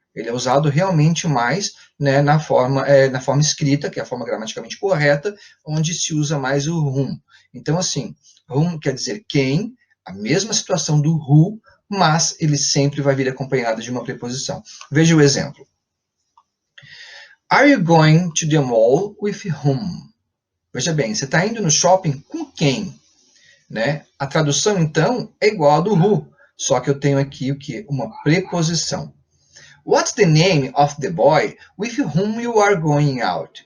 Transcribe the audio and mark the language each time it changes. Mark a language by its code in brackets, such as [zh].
[pt] Ele é usado realmente mais, né, na forma escrita, que é a forma gramaticalmente correta, onde se usa mais o whom. Então, assim, whom quer dizer quem, a mesma situação do who, mas ele sempre vai vir acompanhado de uma preposição. Veja o exemplo. [en] Are you going to the mall with whom? [pt] Veja bem, você está indo no shopping com quem? Né? A tradução, então, é igual a do who, só que eu tenho aqui o quê? Uma preposição. [en] What's the name of the boy with whom you are going out?